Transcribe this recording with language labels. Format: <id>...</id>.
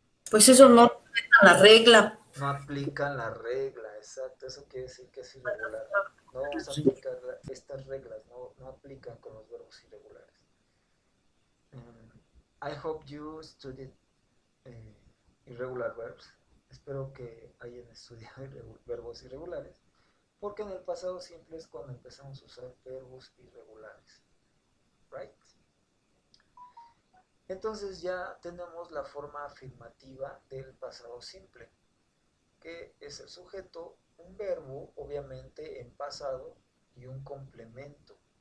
<es>Pues eso no respeta la regla. No aplican la regla, exacto. Eso quiere decir que es irregular. No vamos a aplicar estas reglas, no aplican con los verbos irregulares.</es> <en>I hope you studied irregular verbs.</en> <es>Espero que hayan estudiado verbos irregulares, porque en el pasado simple es cuando empezamos a usar verbos irregulares.</es> <en>Right?</en> <es>Entonces ya tenemos la forma afirmativa del pasado simple, que es el sujeto, un verbo, obviamente en pasado, y un complemento.</es>